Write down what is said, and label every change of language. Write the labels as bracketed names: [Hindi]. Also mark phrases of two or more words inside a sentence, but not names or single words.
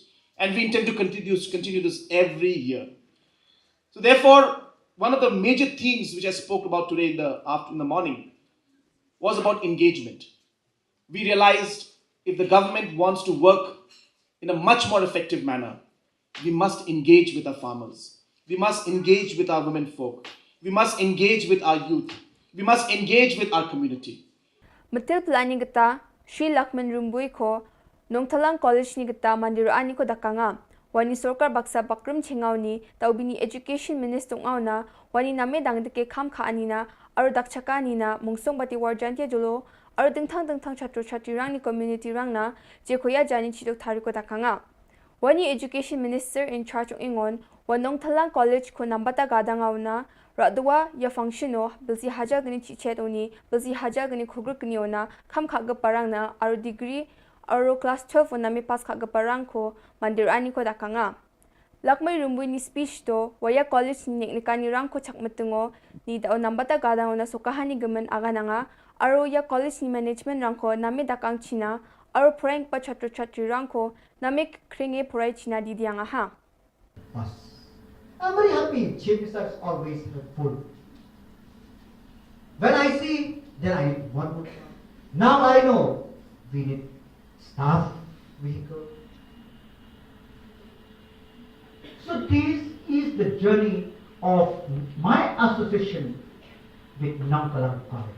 [English] And we intend to continue this every year. So therefore, one of the major themes which I spoke about today in the morning was about engagement. We realized if the government wants to work in a much more effective manner, we must engage with our farmers. We must engage with our women folk. We must engage with our youth. We must engage with our community. [Garo] Matil planning gata Sri Lakman Rumbuy ko Nongthalang College ni gata mandiraan ni ko dakanga. Wani Sorkar Baksa Bakrum Chengaw ni taubini [English] Education Minister [Garo] ngaw na wani name dangdeke kham kha anina aro dakchaka ni na mungsong bati warjantia jolo aro dingthang chatro chatri rang ni community rang na je khoya jani chidok thari ko dakanga. Wani [English] Education Minister in charge [Garo] of Ingon wanong Thalang College ko nambata gadangaw na radwa ya functiono bilsi haja gani chichet oni bilsi haja gani khugru kni ona kham kha ga parang na aro degree aro class 12 na mi pass kha ga parang ko mandir ani ko dakanga. Lakmay rumbui ni speech to waya college ni nikani rang ko chakmatungo ni da nambata gadangaw na sukahani gaman aga nga aro ya college ni management rang ko nami dakang china aro prank pa chatro chatri rang ko nami kringe purai china di dianga ha. [English] I'm very happy. Changes are always helpful. When I see, then I need one more. Now I know we need staff vehicle. So this is the journey of my association with Nongthalang College.